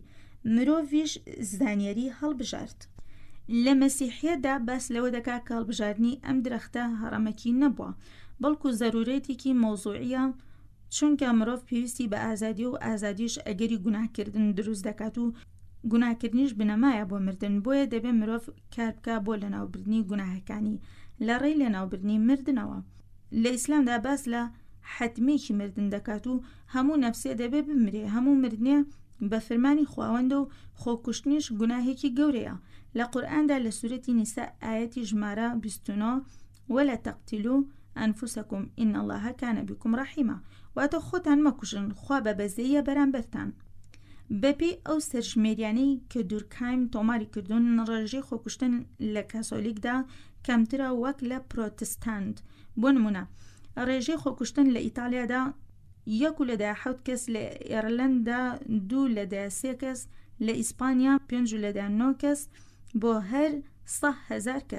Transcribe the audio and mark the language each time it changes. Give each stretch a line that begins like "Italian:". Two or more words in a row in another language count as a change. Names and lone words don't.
Central Kurdish: مرۆڤیش زانیاری هەڵبژارد. لە مەسیحیەتدا باس لەوە دەکات کە هەڵبژاردنی ئەم درەختە هەڕەمەکی نەبووە، بەڵکو زەرورەتێکی مۆزوعیە، چونکە مرۆڤ پێویستی بە ئازادی و ئازادیش ئەگەری گوناهکردن دروست دەکات و گوناهکردنیش بنەمایە بۆ مردن، بۆیە دەبێت مرۆڤ کار بکە بۆ لەناوبردنی گوناهەکانی لە ڕێی لەناوبردنی مردنەوە. لە ئیسلامدا باس لە حتمێکی مردن دەکات و هەموو نەفسێ دەبێت بمرێ، هەموو مردنێ بە فەرمانی خواوەندە و خۆکوشتنیش گوناهێکی گەورەیە. لە قورئاندا لە سورەتی نیسا ئاەتی ژمارە 29
Arabic: ولا تقتلوا أنفسكم إن الله كان بكم رحيما،
Central Kurdish: واتە خۆتان مەکوژن، خوا بە بەزەیە بەرامبەرتان. بەپێی ئەو سەرژمێریانەی کە دوورکایم تۆماری کردوون، ڕێژەی خۆکوشتن لە کاسۆلیکدا کەمترە وەک لە پرۆتستانت. بۆ نمونە ڕێژەی خۆکوشتن لە ئیتالیادا 1/7 کەس، لە ئێرلەنددا 2/3 کەس، لە ئیسپانیا 5/9 کەس بۆ هەر 100,000 کەس.